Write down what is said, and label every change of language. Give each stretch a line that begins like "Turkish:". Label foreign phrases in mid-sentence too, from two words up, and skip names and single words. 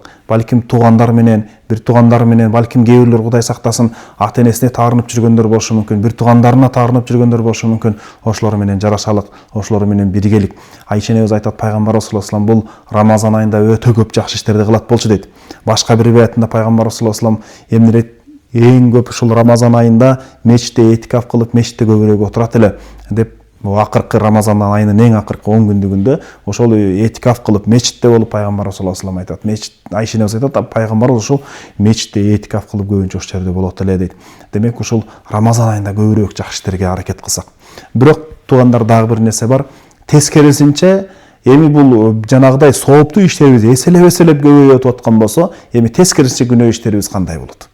Kyrgyz: Балким туугандар менен, балким кээ бирлер Кудай сактасын, ата-энесине таарынып жүргөндөр болушу мүмкүн, бир туугандарына таарынып жүргөндөр болушу мүмкүн. Ошолор менен жарашалык, ошолор менен биргелик. Айша энебиз айтат, Пайгамбар
Arabic: صلى الله عليه وسلم
Kyrgyz: бул Рамазан айында өтө көп жакшы иштерди кылат болчу дейт. Башка бир риwayatында Пайгамбар
Arabic: صلى الله عليه وسلم
Kyrgyz: эмне дейт? Эң көп ушул Рамазан айында мечитте этикаф кылып, мечитте көбүрөөк отурат эле деп. Акыркы Рамазан айынын эң акыркы 10 күндүгүндө ошол этикаф кылып мечитте болуп Пайгамбар
Arabic: صلى الله عليه وسلم
Kyrgyz: айтат. Мечит, Айша энебиз айтат, Пайгамбар ушул мечитте этикаф кылып көбүнчө ошол жерде болот эле дейт. Демек ушул Рамазан айында көбүрөөк жакшы иштерге аракет кылсак. Бирок туугандар, дагы бир нерсе бар. Тескерисинче, эми бул жанагыдай сооптуу иштерибиз эселеп көбөйүп аткан болсо, эми тескерисинче күнөө иштерибиз кандай болот?